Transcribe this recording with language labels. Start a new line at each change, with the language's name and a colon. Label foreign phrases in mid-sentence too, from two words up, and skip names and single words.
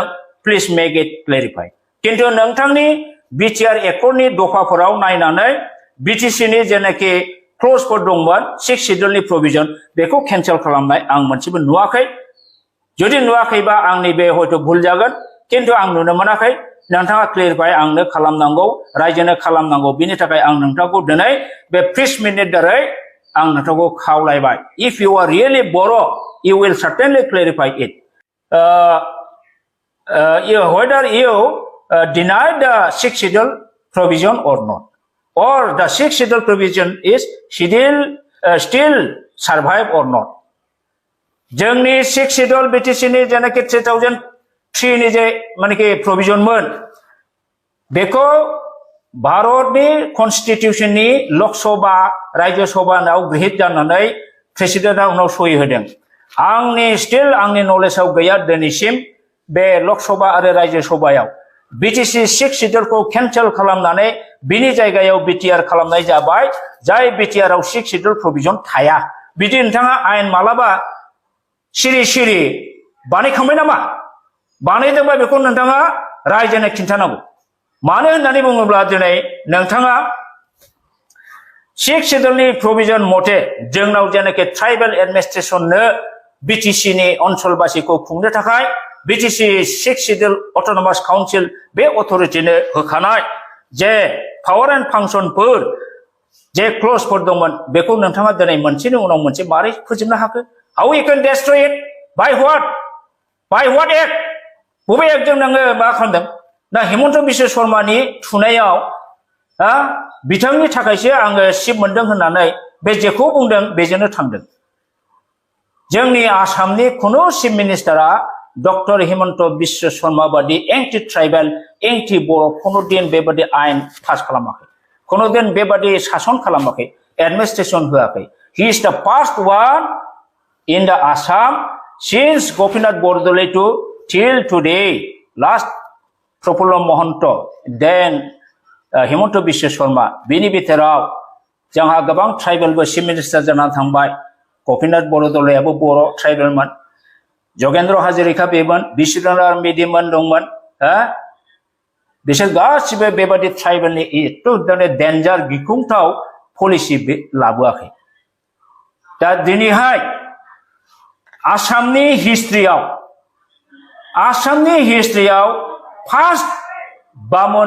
English: please make it clarify.
Bodo: किन्तु नोंथांनि बिटिआर एकर्डनि दफाफोराव नायनानै बिटिसिनि जेनाखि क्ल'जफोर दंमोन 6 शेड्यूलनि प्रोविजन बेखौ कैंसल खालामनाय आं मोनसेबो नुवाखै जुदि नुवाखैबा आंनि बे हयथ' भुल जागोन किन्तु आं नुनो मोनाखै नोंथाङा क्लियारफाइ आंनो खालामनांगौ रायजोनो खालामनांगौ बिनि थाखाय आं नोंथांखौ दिनै बे
English: press meet
Bodo: दारै आं नोंथांखौ खावलायबाय
English: if you are really बर' you will certainly clarify it whether you deny the 6th schedule provision or not or the 6th schedule provision is still survive or not जोंनि 6th schedule
Bodo: BTC नि जेनाखि 2003 नि जे मानेकि प्रोविजन मोन बेखौ भारतनि कन्स्टिट्यूशननि लोकसभा राज्य सभायाव गृहीत जानानै प्रेसिडेन्टआ उनाव सहि होदों आंनि स्टिल आंनि नलेजआव गैया दिनैसिम बे लोकसभा आरो राज्य सभायाव BTC 6th schedule कैंसल खालामनानै बिनि जायगायाव BTR खालामनाय जाबाय जाय BTR आव 6th schedule प्रोविजन थाया बिदि नोंथाङा आयेन मालाबा सिरि बानायखांबाय नामा बानायदोंबा बेखौ नोंथाङा रायजोनो खिन्थानांगौ मानो होननानै बुङोब्ला दिनै नोंथाङा 6th schedule नि प्रोविजन मथे जोंनाव जेनाखि
English: tribal administration
Bodo: BTC नि ओनसोलबासिखौ खुंनो थाखाय BTC 6th schedule
English: autonomous council
Bodo: बे अथरिटिनो होखानाय जे
English: power and functions
Bodo: जे क्ल'जफोर दंमोन बेखौ नोंथाङा दिनै मोनसेनि उनाव मोनसे मारै फोजोबनो हाखो
English: how you can destroy it by what act
Bodo: बबे एक्टजों नोङो मा खालामदों दा हिमन्त बिश्व शर्मानि थुनायाव बिथांनि थाखायसो आङो सिप मोनदों होननानै बे जेखौ बुंदों बेजोंनो थांदों जोंनि आसामनि खुनु
English: chief minister
Bodo: डक्टर हिमन्त बिश्व शर्मा बादि
English: anti tribal anti Boro'
Bodo: खुनु दिन बेबादि आयेन पास खालामाखै खुनु दिन बेबादि सासन खालामाखै एडमिनिस्ट्रेशन होआखै
English: he is the first one in the Assam since Gopinath Bordoloi to till today last Profulla Mohanto then Himanta Biswa Sharma
Bodo: बिनि बिथोराव जोंहा गोबां ट्राइबेलबो
English: chief minister
Bodo: जानानै थांबाय गपिनाथ बरदलैयाबो बर' ट्राइबेलमोन जगेन्द्र हाजरिका बेमोन बिश्वनाथ मेदिमोन दंमोन बिसोर गासिबो बेबादि ट्राइबेलनि एकदम डेन्जार गिख्रंथाव पलिसि लाबोआखै दा दिनैहाय आसामनि हिस्ट्रियाव फार्स्ट बामन